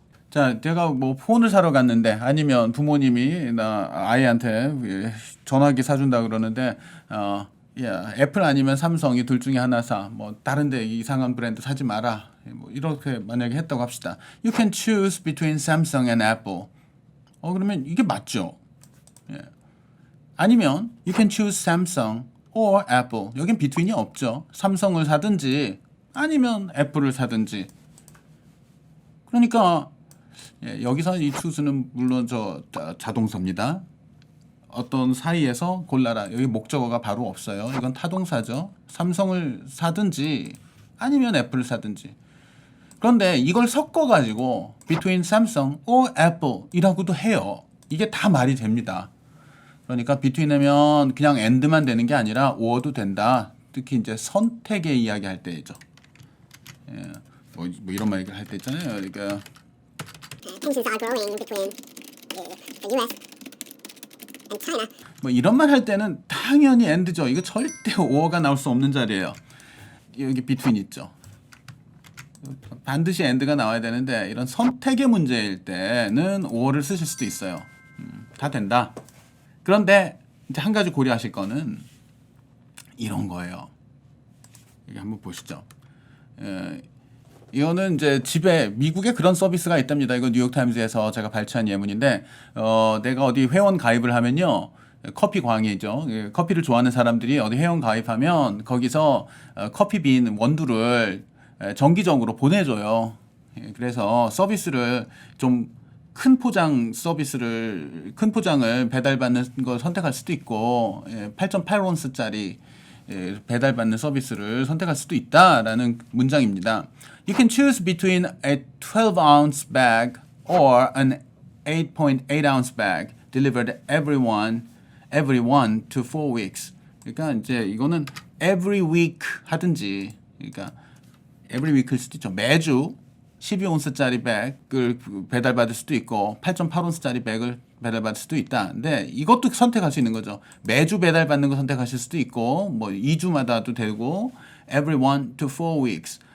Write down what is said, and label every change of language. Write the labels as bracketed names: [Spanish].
[Korean] 자, 제가 뭐 폰을 사러 갔는데 아니면 부모님이 나 아이한테 전화기 사준다 그러는데 애플 아니면 삼성이 둘 중에 하나 사. 뭐 다른데 이상한 브랜드 사지 마라. 뭐 이렇게 만약에 했다고 합시다. [English] You can choose between Samsung and Apple. [Korean] 그러면 이게 맞죠? 아니면 [English] you can choose Samsung or Apple. [Korean] 여긴 between이 없죠. 삼성을 사든지 아니면 애플을 사든지. 그러니까 여기서 이 choos는 물론 자동사입니다. 어떤 사이에서 골라라. 여기 목적어가 바로 없어요. 이건 타동사죠. 삼성을 사든지 아니면 애플을 사든지. 그런데 이걸 섞어가지고 [English] between Samsung or Apple [Korean] 이라고도 해요. 이게 다 말이 됩니다. 그러니까 between이면 그냥 and만 되는 게 아니라 or도 된다. 특히 이제 선택의 이야기 할 때죠. 뭐 이런 말 할 때 있잖아요. 그러니까 [English] Tensions are growing between the U.S. and China. [Korean] 뭐 이런 말 할 때는 당연히 and죠. 이거 절대 or가 나올 수 없는 자리예요. 여기 between 있죠. 반드시 and가 나와야 되는데 이런 선택의 문제일 때는 or를 쓰실 수도 있어요. 다 된다. 그런데 이제 한 가지 고려하실 거는 이런 거예요. 여기 한번 보시죠. 이거는 이제 집에 미국에 그런 서비스가 있답니다. 이거 뉴욕타임즈에서 제가 발췌한 예문인데 내가 어디 회원 가입을 하면요. 커피 광이죠. 커피를 좋아하는 사람들이 어디 회원 가입하면 거기서 커피빈 원두를 정기적으로 보내줘요. 그래서 서비스를 좀 큰 포장을 배달받는 걸 선택할 수도 있고 8.8온스짜리 배달받는 서비스를 선택할 수도 있다라는 문장입니다. [English] You can choose between a 12-ounce bag or an 8.8-ounce bag delivered every one to 4 weeks. [Korean] 그러니까 이제 이거는 [English] every week [Korean] 하든지, 그러니까 every week일 수도 있죠. 매주 12온스짜리 백을 배달받을 수도 있고 8.8온스짜리 백을 배달받을 수도 있다. 근데 이것도 선택할 수 있는 거죠. 매주 배달받는 거 선택하실 수도 있고 뭐 2주마다도 되고 [English] every 1 to 4 weeks.